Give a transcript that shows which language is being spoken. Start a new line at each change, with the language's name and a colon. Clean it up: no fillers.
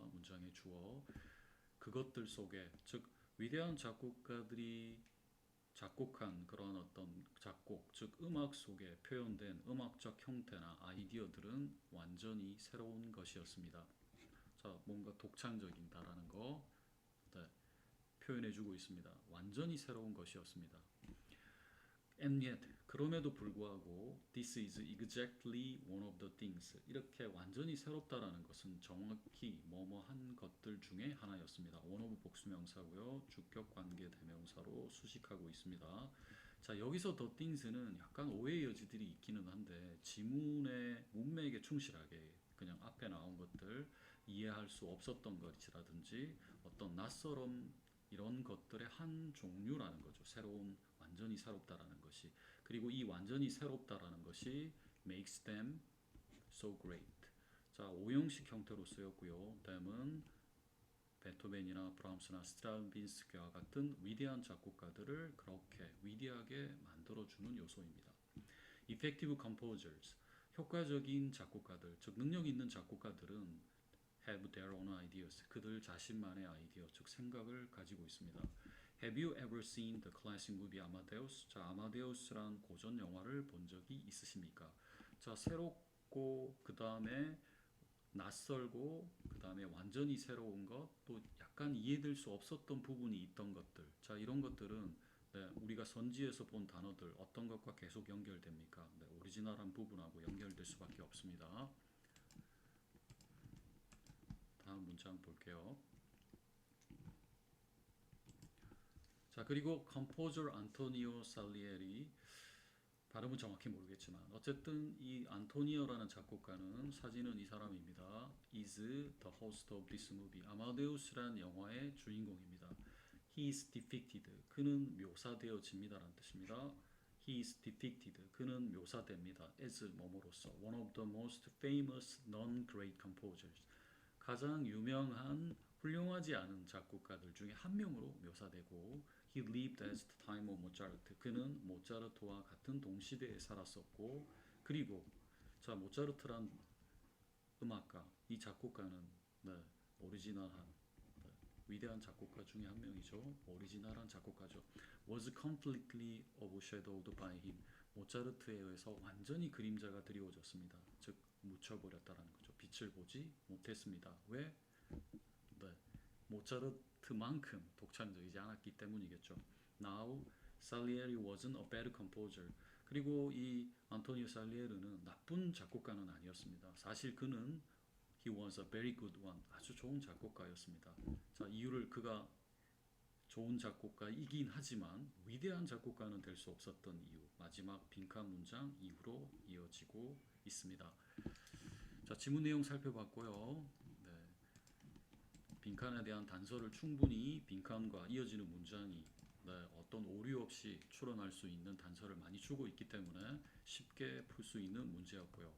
Korean: 문장의 주어 그것들 속에 즉 위대한 작곡가들이 작곡한 그런 어떤 작곡 즉 음악 속에 표현된 음악적 형태나 아이디어들은 완전히 새로운 것이었습니다. 자, 뭔가 독창적이다라는 거 네, 표현해주고 있습니다. 완전히 새로운 것이었습니다.
English: And yet,
Korean: 그럼에도 불구하고
English: this is exactly one of the things.
Korean: 이렇게 완전히 새롭다라는 것은 정확히 뭐뭐한 것들 중에 하나였습니다.
English: one of
Korean: 복수명사고요. 주격 관계 대명사로 수식하고 있습니다. 자, 여기서
English: the things
Korean: 는 약간 오해의 여지들이 있기는 한데 지문의 문맥에 충실하게 그냥 앞에 나온 것들 이해할 수 없었던 것이라든지 어떤 낯설음 이런 것들의 한 종류라는 거죠. 새로운 완전히 새롭다라는 것이 그리고 이 완전히 새롭다라는 것이
English: makes them so great.
Korean: 자, 오형식 형태로 쓰였고요. 다음은 베토벤이나 브람스나 스트라빈스키와 같은 위대한 작곡가들을 그렇게 위대하게 만들어주는 요소입니다.
English: Effective composers,
Korean: 효과적인 작곡가들, 즉 능력 있는 작곡가들은
English: have their own ideas,
Korean: 그들 자신만의 아이디어, 즉 생각을 가지고 있습니다.
English: Have you ever seen the classic movie Amadeus?
Korean: 자, 아마데우스란 고전 영화를 본 적이 있으십니까? 자, 새롭고 그 다음에 낯설고 그 다음에 완전히 새로운 것, 또 약간 이해될 수 없었던 부분이 있던 것들. 자, 이런 것들은 네, 우리가 선지에서 본 단어들 어떤 것과 계속 연결됩니까? 네, 오리지널한 부분하고 연결될 수밖에 없습니다. 다음 문장 볼게요. 자, 그리고 컴포저 안토니오 살리에리 발음은 정확히 모르겠지만 어쨌든 이 안토니오라는 작곡가는 사진은 이 사람입니다.
English: is the host of this movie.
Korean: 아마데우스란 영화의 주인공입니다.
English: He is depicted.
Korean: 그는 묘사되어집니다라는 뜻입니다.
English: He is depicted.
Korean: 그는 묘사됩니다.
English: as
Korean: 뭐뭐로서
English: one of the most famous non-great composers.
Korean: 가장 유명한 훌륭하지 않은 작곡가들 중에 한 명으로 묘사되고
English: He lived at the time of Mozart.
Korean: 그는 모차르트와 같은 동시대에 살았었고 그리고 자 모차르트란 음악가 이 작곡가는 네, 오리지널한 네, 위대한 작곡가 중에 한 명이죠. 오리지널한 작곡가죠.
English: Was completely overshadowed by him.
Korean: 모차르트에 의해서 완전히 그림자가 드리워졌습니다. 즉 묻혀버렸다라는 거죠. 빛을 보지 못했습니다. 왜? 네, 모차르트만큼 독창적이지 않았기 때문이겠죠.
English: Now, Salieri wasn't a bad composer.
Korean: 그리고 이 안토니오 살리에르는 나쁜 작곡가는 아니었습니다. 사실 그는
English: he was a very good one.
Korean: 아주 좋은 작곡가였습니다. 자, 이유를 그가 좋은 작곡가이긴 하지만 위대한 작곡가는 될 수 없었던 이유. 마지막 빈칸 문장 이후로 이어지고 있습니다. 자, 지문 내용 살펴봤고요. 네, 빈칸에 대한 단서를 충분히 빈칸과 이어지는 문장이 네, 어떤 오류 없이 추론할 수 있는 단서를 많이 주고 있기 때문에 쉽게 풀 수 있는 문제였고요.